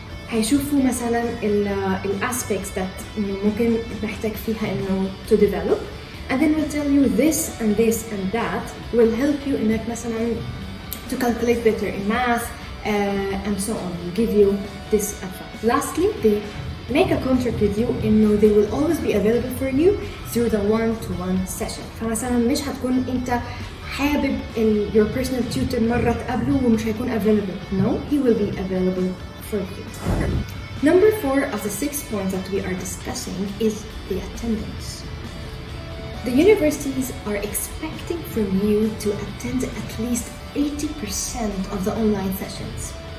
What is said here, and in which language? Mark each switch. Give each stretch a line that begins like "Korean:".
Arabic: هيشوفوا مثلا
English: aspects that
Arabic: ممكن محتاج فيها
English: to develop, and then will tell you this and this and that will help you
Arabic: إنك مثلا
English: to calculate better in math and so on. Will give you this advice. Lastly, they make a contract with you they will always be available for you through the one-to-one session.
Arabic: فمثلا مش هتكون انت حابب
English: your personal tutor
Arabic: مرة تقابله ومش هيكون available.
English: No, he will be available for you. Number 4 of the 6 points that we are discussing is the attendance. The universities are expecting from you to attend at least 80% of the online sessions.